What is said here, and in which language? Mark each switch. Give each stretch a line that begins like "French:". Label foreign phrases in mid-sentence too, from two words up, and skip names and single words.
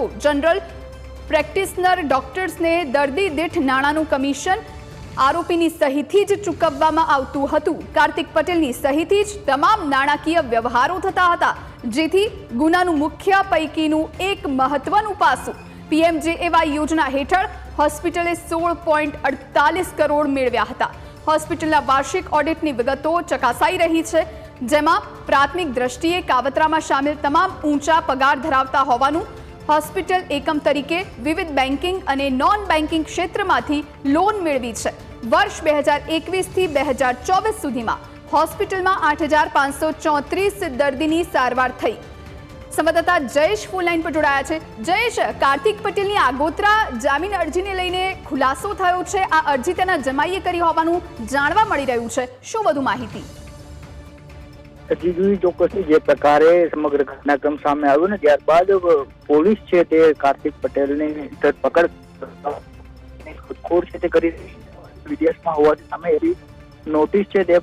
English: general practitioner
Gujarati: ડૉક્ટર્સને દર્દી દીઠ નાણાનું કમિશન આરોપીની સહીથી જ ચૂકવવામાં આવતું હતું। કાર્તિક પટેલની સહીથી જ તમામ નાણાકીય વ્યવહારો થતા હતા, જેથી ગુનાનું મુખ્ય પૈકીનું એક મહત્વનું પાસું PMJAY યોજના હેઠળ હોસ્પિટલે 16.48 કરોડ મેળવ્યા હતા। होस्पिટલના વાર્ષિક ઓડિટની વિગતો ચકાસાઈ રહી છે, જેમાં પ્રાથમિક દ્રષ્ટિએ કાવતરામાં સામેલ તમામ ઊંચા પગાર ધરાવતા હોવાનું હોસ્પિટલ એકમ તરીકે વિવિધ બેન્કિંગ અને નોન બેન્કિંગ ક્ષેત્રમાંથી લોન મેળવી છે। વર્ષ 2021 થી 2024 સુધીમાં હોસ્પિટલમાં 8,534 દર્દીની સારવાર થઈ।
Hindi: संवाददाता जयेश फोन लाइन पर जोड़ाया है।
Gujarati: જયેશ, કાર્તિક પટેલ કી આગોતરા જામીન અરજી ને લઈને ખુલાસો થયો છે। આ અરજી તેના જમાઈએ કરી હોવાનું જાણવા મળી રહ્યું છે। શું વધુ માહિતી? जी ચોક્કસથી જે પ્રકારે સમગ્ર ઘટનાક્રમ સામે આવ્યો ને ત્યારબાદ પોલીસ છે તે કાર્તિક પટેલની ધરપકડ શોધખોળ છે તે કરી વિદેશમાં હોવાથી સામે એવી નોટિસ છે તે